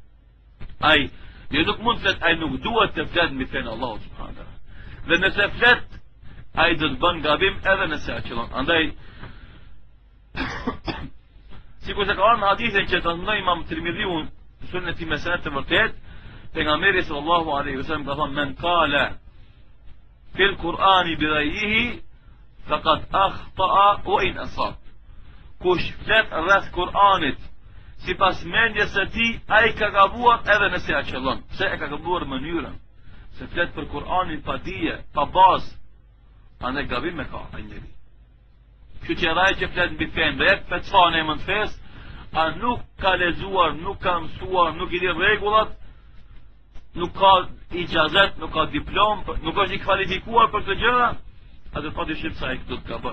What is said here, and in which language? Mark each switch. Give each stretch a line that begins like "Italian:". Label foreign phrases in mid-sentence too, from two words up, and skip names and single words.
Albanian: Ai nuk mund të flet, ai nuk duhet të flet mbi fenë Allahu
Arabic: سبحانه وتعالى.
Albanian: Dhe nëse flet, ai do të bën gabim edhe nëse aqëllon. Andaj sikur se ka ardhur në hadithin që transmeton Imam Tirmidhiu Sunneti me sanad të vërtet, pejgamberi
Arabic: صلى الله عليه وسلم
Albanian: ka thënë:
Arabic: "من قال في القرآن برأيه فقد أخطأ وإن أصاب."
Albanian: Kush flet rreth Kur'anit sipas mendjes së tij, ai ka gabuar edhe nëse aqëllon. Pse e ka gabuar mënyrën? Se flet për Kur'anin pa dije, pa bazë, anë gabim me ka ai njeri. Kështu që ai që flet mbi fenë dhe fetva në emër të fesë, a nuk ka lexuar, nuk ka mësuar, nuk i di rregullat, nuk ka ijazet, nuk ka diplom, nuk është i kualifikuar për të gjëra, atë padyshim se ai do të gabon.